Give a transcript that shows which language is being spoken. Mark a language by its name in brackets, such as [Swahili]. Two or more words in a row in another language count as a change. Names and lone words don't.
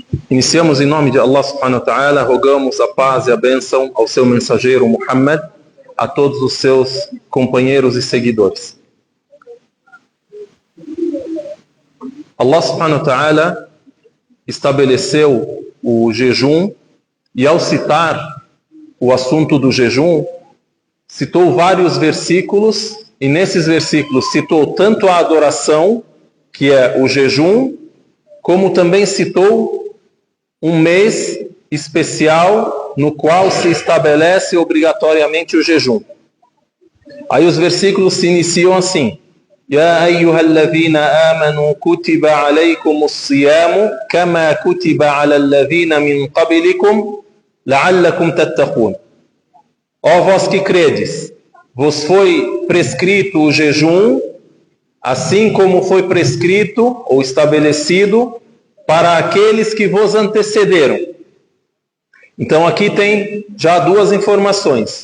[Portuguese] Iniciamos em nome de [Arabic] الله سبحانه وتعالى, [Portuguese] rogamos a paz e a bênção ao seu mensageiro Muhammad, a todos os seus companheiros e seguidores. [Arabic] الله سبحانه وتعالى [Portuguese] estabeleceu o jejum e ao citar o assunto do jejum, citou vários versículos e nesses versículos citou tanto a adoração, que é o jejum, como também citou um mês especial no qual se estabelece obrigatoriamente o jejum. Aí os versículos se iniciam assim: [Arabic] يا أيها الذين آمنوا كتب عليكم الصيام كما كتب على الذين من قبلكم لعلكم تتقون. [Portuguese] Ó vós que credes, vos foi prescrito o jejum, assim como foi prescrito ou estabelecido para aqueles que vos antecederam. Então aqui tem já duas informações.